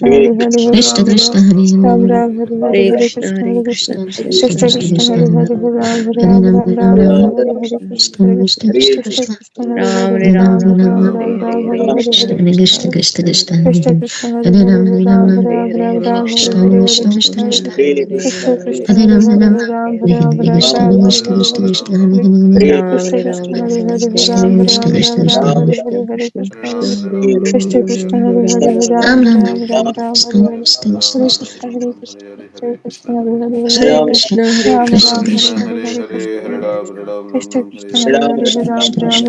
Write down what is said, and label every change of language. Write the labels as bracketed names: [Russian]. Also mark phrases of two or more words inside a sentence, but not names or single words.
[Sanskrit] Krishna Krishna Hare Hare हरे कृष्ण कृष्ण Krishna Krishna Hare Hare Ram Ram Ram Krishna Krishna Krishna राम Hare राम Ram राम Ram हरे Ram हरे हरे Krishna कृष्ण Krishna Krishna Krishna Hare Hare Ram Ram Ram हरे हरे हरे Krishna कृष्ण Krishna Krishna Krishna हरे हरे हरे Hare Ram Ram हरे Hare Hare Krishna Krishna Krishna Krishna Hare राम राम राम Krishna हरे Krishna हरे Krishna Krishna कृष्ण Hare कृष्ण कृष्ण कृष्ण हरे हरे हरे Ram Ram Krishna Krishna Krishna Krishna हरे कृष्ण Krishna हरे Krishna हरे कृष्ण Krishna Krishna Krishna